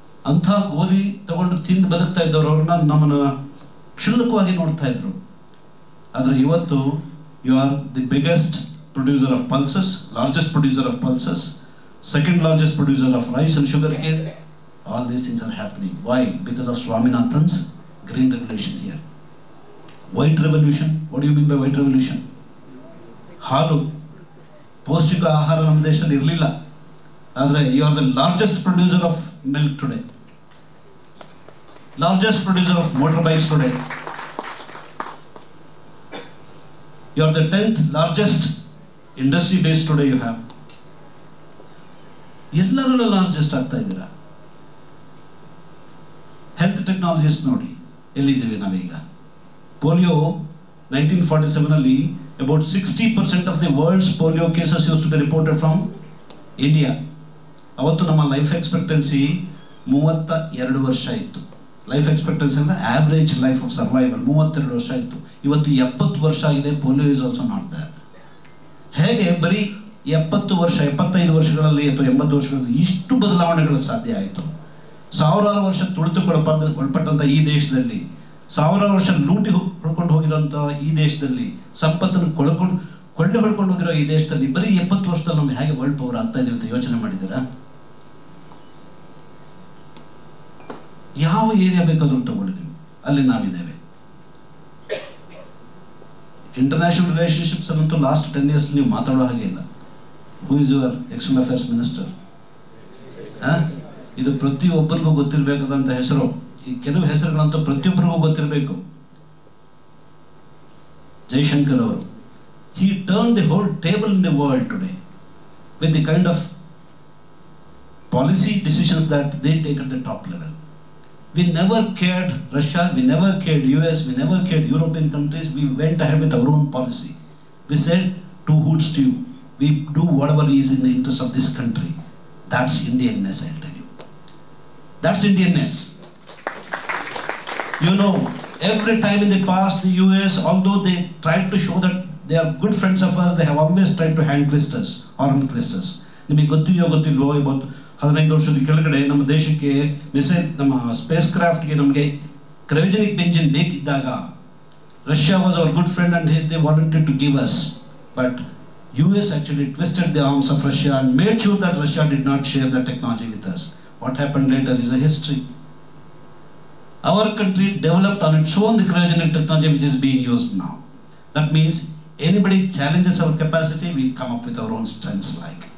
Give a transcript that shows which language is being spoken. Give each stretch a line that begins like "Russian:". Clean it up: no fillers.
Kannada: ಅಂಥ ಗೋಧಿ ತಗೊಂಡು ತಿಂದು ಬದುಕ್ತಾ ಇದ್ದವ್ರು ಅವ್ರನ್ನ ನಮ್ಮನ್ನ ಕ್ಷುಲ್ಲಕವಾಗಿ ನೋಡ್ತಾ ಇದ್ರು. ಆದರೆ ಇವತ್ತು
English: You are the biggest producer of pulses, largest producer of pulses, second largest producer of rice and sugar cane. All these things are happening. Why? Because of Swaminathan's green revolution here. White revolution. What do you mean by white revolution?
Kannada: ಹಾಲು, ಪೌಷ್ಟಿಕ ಆಹಾರ ನಮ್ಮ ದೇಶದಲ್ಲಿ ಇರಲಿಲ್ಲ.
English: ಆದರೆ you are the largest producer of milk today. Largest producer of motorbikes today. You are the 10th largest industry base today you have.
Kannada: ಎಲ್ಲರಲ್ಲೂ largest ಆಗ್ತಾ ಇದ್ದೀರಾ. ಹೆಲ್ತ್ ಟೆಕ್ನಾಲಜಿಸ್ ನೋಡಿ ಎಲ್ಲಿದ್ದೀವಿ ನಾವೀಗ.
English: Polio 1947 about 60% of the world's polio cases used to be reported from India.
Kannada: ಅವತ್ತು ನಮ್ಮ life expectancy 32 ವರ್ಷ ಇತ್ತು. Life expectancy ಅಂದರೆ ಆವ್ರೇಜ್ ಲೈಫ್ ಆಫ್ ಸರ್ವೈವಲ್ 32 ವರ್ಷ ಇತ್ತು. ಇವತ್ತು 70 ವರ್ಷ ಆಗಿದೆ.
English: Polio is also not that.
Kannada: ಹೇಗೆ ಬರೀ 70 ವರ್ಷ 75 ವರ್ಷಗಳಲ್ಲಿ ಅಥವಾ 80 ವರ್ಷಗಳಲ್ಲಿ ಇಷ್ಟು ಬದಲಾವಣೆಗಳು ಸಾಧ್ಯ ಆಯಿತು? ಸಾವಿರಾರು ವರ್ಷ ತುಳಿತುಕೊಳಪಟ್ಟಂಥ ಈ ದೇಶದಲ್ಲಿ, ಸಾವಿರಾರು ವರ್ಷ ಲೂಟಿ ಹೊಡ್ಕೊಂಡು ಹೋಗಿರೋಂಥ ಈ ದೇಶದಲ್ಲಿ, ಸಂಪತ್ತನ್ನು ಕೊಳ್ಳೆ ಹೊಡ್ಕೊಂಡು ಹೋಗಿರೋ ಈ ದೇಶದಲ್ಲಿ ಬರೀ 70 ವರ್ಷದಲ್ಲಿ ನಮ್ಗೆ ಹೇಗೆ ವರ್ಲ್ಡ್ ಪವರ್ ಆಗ್ತಾ ಇದೀವಿ ಅಂತ ಯೋಚನೆ ಮಾಡಿದ್ದೀರಾ? ಯಾವ ಏರಿಯಾ ಬೇಕಾದ್ರೂ ತಗೊಳ್ಳಿ ನೀವು, ಅಲ್ಲಿ ನಾವಿದ್ದೇವೆ. ಇಂಟರ್ನ್ಯಾಷನಲ್ ರಿಲೇಶನ್ಶಿಪ್ಸ್ ಅನ್ನಂತೂ ಲಾಸ್ಟ್ 10 years ನೀವು ಮಾತಾಡೋ ಹಾಗೆ ಇಲ್ಲ.
English: Who is your external affairs minister?
Kannada: ಇದು ಪ್ರತಿಯೊಬ್ಬರಿಗೂ ಗೊತ್ತಿರಬೇಕಾದಂಥ ಹೆಸರು. ಈ ಕೆಲವು ಹೆಸರುಗಳಂತೂ ಪ್ರತಿಯೊಬ್ಬರಿಗೂ ಗೊತ್ತಿರಬೇಕು.
English: ಜೈಶಂಕರ್ ಅವರು, he turned the whole table in the world today with the kind of policy decisions that they take at the top level. We never cared Russia, we never cared US, we never cared European countries. We went ahead with our own policy. We said to hoots to you, we do whatever is in the interest of this country. That's Indianness, I'll tell you. That's Indianness. You know, every time in the past, the US, although they tried to show that they are good friends of us, they have always tried to hand twist us, arm twist us.
Kannada: ನಿಮಗೆ ಗೊತ್ತಿಲ್ವೋ ಇವತ್ತು 15 ವರ್ಷದ ಕೆಳಗಡೆ ನಮ್ಮ ದೇಶಕ್ಕೆ missile, ನಮ್ಮ space ಕ್ರಾಫ್ಟ್ಗೆ ನಮಗೆ cryogenic engine ಬೇಕಿದ್ದಾಗ
English: Russia was our good friend and they volunteered to give us. But US actually twisted the arms of Russia and made sure that Russia did not share the technology with us. What happened later is a history. Our country developed on its own the cryogenic technology which is being used now. That means anybody challenges our capacity, we come up with our own strengths like.